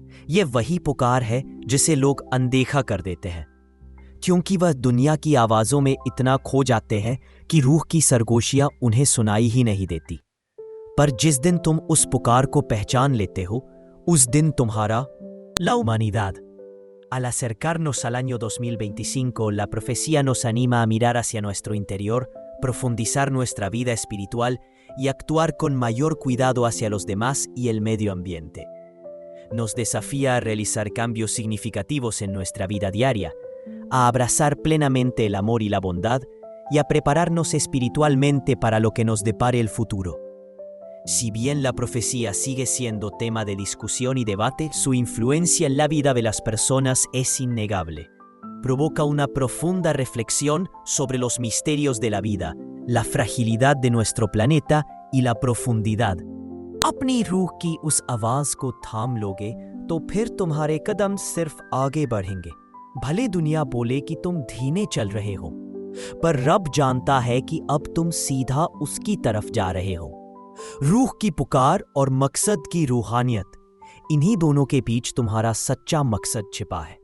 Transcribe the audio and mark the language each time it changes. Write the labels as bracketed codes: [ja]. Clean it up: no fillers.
[hi] यह वही पुकार है जिसे लोग अनदेखा कर देते हैं, क्योंकि वह दुनिया की आवाजों में इतना खो जाते हैं कि रूह की सरगोशियां उन्हें सुनाई ही नहीं देती। पर जिस दिन तुम उस पुकार को पहचान लेते हो, उस दिन तुम्हारा [es] La humanidad. Al acercarnos al año 2025, la profecía nos anima a mirar hacia nuestro interior, profundizar nuestra vida espiritual y actuar con mayor cuidado hacia los demás y el medio ambiente. nos desafía a realizar cambios significativos en nuestra vida diaria, a abrazar plenamente el amor y la bondad y a prepararnos espiritualmente para lo que nos depare el futuro. Si bien la profecía sigue siendo tema de discusión y debate, su influencia en la vida de las personas es innegable. Provoca una profunda reflexión sobre los misterios de la vida, la fragilidad de nuestro planeta y la profundidad. [hi] अपनी रूह की उस आवाज को थाम लोगे तो फिर तुम्हारे कदम सिर्फ आगे बढ़ेंगे। भले दुनिया बोले कि तुम धीमे चल रहे हो, पर रब जानता है कि अब तुम सीधा उसकी तरफ जा रहे हो। रूह की पुकार और मकसद की रूहानियत, इन्हीं दोनों के बीच तुम्हारा सच्चा मकसद छिपा है।